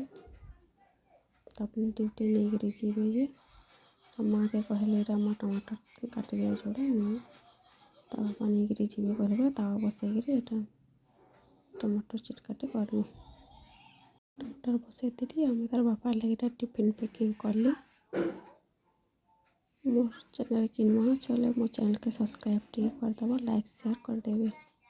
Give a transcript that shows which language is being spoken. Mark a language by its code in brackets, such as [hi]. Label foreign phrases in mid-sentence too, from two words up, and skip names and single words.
[or] ତାପରେ ଡ୍ୟୁଟି ନେଇକିରି ଯିବେ ଯେ ମାଆକେ କହିଲେ ଏଇଟା ମା ଟମାଟର କାଟି ଦେଉଛ ଗୋଟେ ତା ବାପା ନେଇକିରି ଯିବେ କହିଲେ ତାୱା ବସେଇକିରି ଏଇଟା ଟମାଟର ଚିଟକାଟି କରିମି। ଟମାଟର ବସେଇଥିଲି ଆମେ ତାର ବାପା ଲାଗି ଏଇଟା ଟିଫିନ୍ ପ୍ୟାକିଂ କଲି। ମୋର ଚ୍ୟାନେଲ କି ନୁଆ ଚଲେ, ମୋର ଚ୍ୟାନେଲ କେ ସବସ୍କ୍ରାଇବ ଟିକେ କରିଦେବ, ଲାଇକ୍ ସେୟାର କରିଦେବେ।